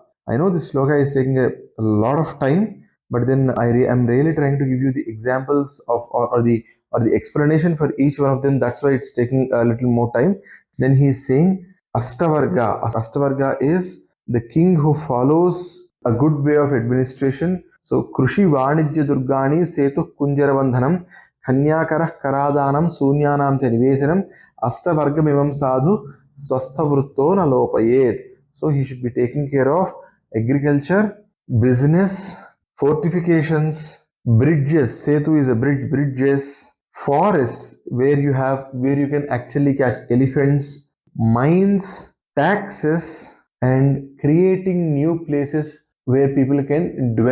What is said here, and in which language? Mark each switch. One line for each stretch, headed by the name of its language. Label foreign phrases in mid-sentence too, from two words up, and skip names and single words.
English: I know this sloka is taking a lot of time, but then am really trying to give you the examples of or the explanation for each one of them. That's why it's taking a little more time. Then he is saying Ashtavarga. Ashtavarga is the king who follows a good way of administration.
Sanskrit: So Krushi Vanijya Durgani Setu Kunjaravandhanam Kanyakarah Karadanam Sunyanam Nivesanam Ashtavargamimam Sadhu Swasthavrutto Nalopayet.
English: So he should be taking care of agriculture, business, fortifications, bridges. Setu is a bridge. Bridges, forests where you can actually catch elephants, mines, taxes, and creating new places where people can dwell.